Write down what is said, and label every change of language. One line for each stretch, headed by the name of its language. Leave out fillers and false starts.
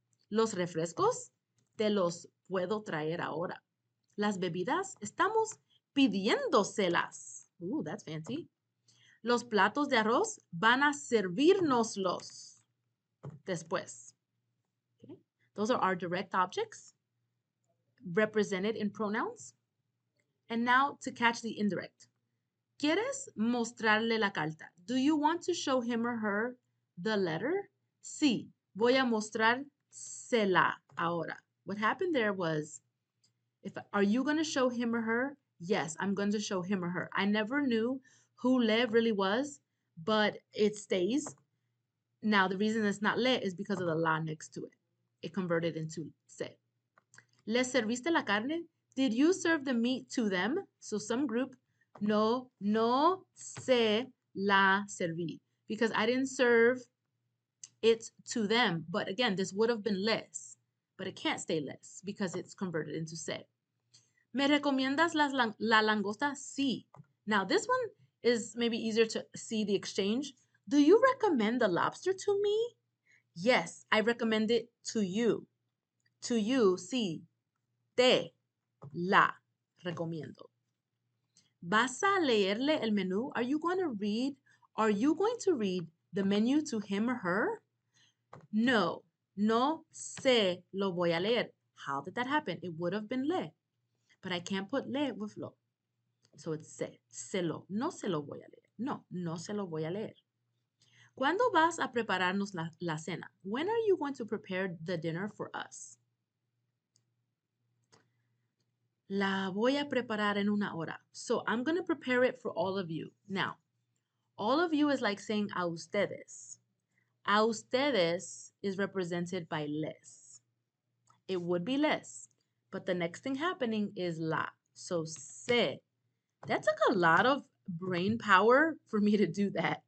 Spanish: Los refrescos, te los puedo traer ahora. Las bebidas, estamos pidiéndoselas.
English: Ooh, that's fancy.
Spanish: Los platos de arroz van a servirnoslos después.
English: Okay. Those are our direct objects represented in pronouns. And now to catch the indirect.
Spanish: ¿Quieres mostrarle la carta?
English: Do you want to show him or her the letter?
Spanish: Sí, voy a mostrársela ahora.
English: What happened there was, are you going to show him or her? Yes, I'm going to show him or her. I never knew who le really was, but it stays. Now, the reason it's not le is because of the la next to it. It converted into se.
Spanish: ¿Les serviste la carne?
English: Did you serve the meat to them? So some group,
Spanish: no, no se la serví.
English: Because I didn't serve it to them. But again, this would have been les. But it can't stay les because it's converted into se.
Spanish: ¿Me recomiendas la langosta? Sí.
English: Now this one is maybe easier to see the exchange. Do you recommend the lobster to me? Yes, I recommend it to you. To you, sí.
Spanish: Te la recomiendo. ¿Vas a leerle el menú?
English: Are you going to read the menu to him or her?
Spanish: No, no se lo voy a leer.
English: How did that happen? It would have been le, but I can't put le with lo. So it's
Spanish: se lo, no se lo voy a leer. No, no se lo voy a leer. ¿Cuándo vas a prepararnos la cena?
English: When are you going to prepare the dinner for us?
Spanish: La voy a preparar en una hora.
English: So I'm going to prepare it for all of you. Now, all of you is like saying a ustedes. A ustedes is represented by les. It would be les, but the next thing happening is la. So se. That took a lot of brain power for me to do that.